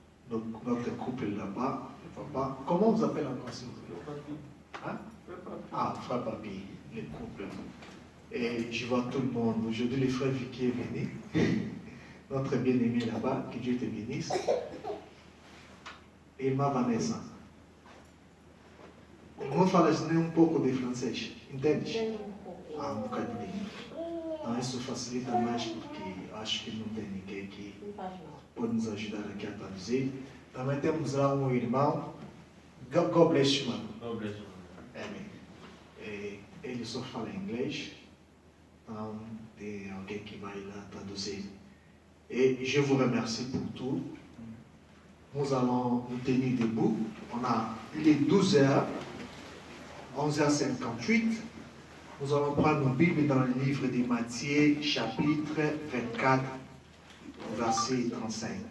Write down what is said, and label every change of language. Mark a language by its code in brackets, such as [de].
[fr] Notre couple là-bas. Papa. Comment vous appelez encore s'il vous plaît? Hein? Ah, frère Papi, le couple. Et je vois tout le monde. Aujourd'hui, le frère Vicky est venu. Notre bien-aimé là-bas, que Dieu te bénisse. [pt] E irmã Vanessa. Vamos falar um pouco de francês, entende? Ah, um bocadinho. Então isso facilita mais porque acho que não tem ninguém que pode nos ajudar aqui a traduzir. Também temos lá um irmão, [en] God bless you, [pt] mano. [en] God bless you. [pt] Amém. Ele só fala inglês, então tem alguém que vai lá traduzir. [fr] Et je vous remercie pour tout. Nous allons nous tenir debout. Il est 12h, 11h58. Nous allons prendre nos Bibles dans le livre de Matthieu, chapitre 24, verset 35.